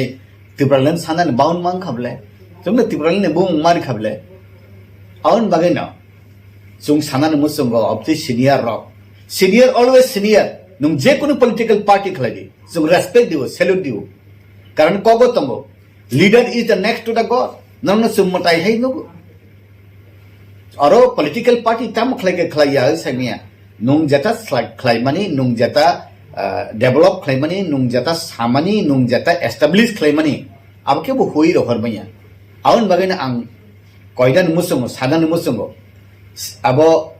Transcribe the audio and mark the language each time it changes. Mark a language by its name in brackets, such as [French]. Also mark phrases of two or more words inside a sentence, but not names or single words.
[Kok Borok] तिप्रालेन सानान बाउन मां खाबले जोंनो तिप्रालेन बुं मारि खाबले आउन बागैनो जों सानान मुसंग [English] of the senior always [Kok Borok] सीनियर नों जे कोनो [English] political party [Kok Borok] खलायदि जों रेस्पेक्ट दिउ सैल्यूट दिउ कारण कगो तंगो [English] leader is the next to the god [Kok Borok] नोंनो सुमताय है नुगु अरो [English] political party [Kok Borok] ताम खलाया सामिया नुं जता खलायमानि नुं जता डेभलप खलायमानि नुं जता सामानि नुं जता एस्टाब्लिश खलायमानि आबके बो होई रहरमैया आउन बागैना आं कयदान मुसंग सादान मुसंग आबो